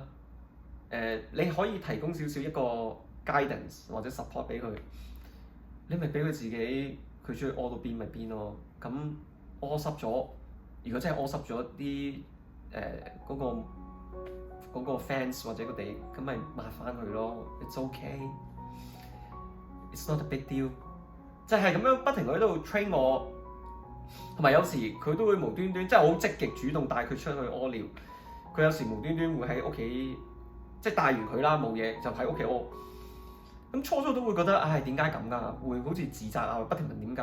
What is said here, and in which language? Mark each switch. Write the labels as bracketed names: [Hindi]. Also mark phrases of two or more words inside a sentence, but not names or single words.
[Cantonese] 你可以提供少少一個 guidance 或者 support 俾佢，你咪俾佢自己，佢中意屙到邊咪邊咯。咁屙濕咗，如果真係屙濕咗啲嗰個 fence 或者個地，咁咪抹翻佢咯。 [English] It's okay，it's not a big deal。 [Cantonese] 就係咁樣不停喺度 train 我，同埋有時佢都會無端端，即係好積極主動帶佢出去屙尿。佢有時無端端會喺屋企。即係帶完佢啦，冇嘢就喺屋企屙。咁初都會覺得，唉，點解咁㗎？會好似自責啊，不停問點解。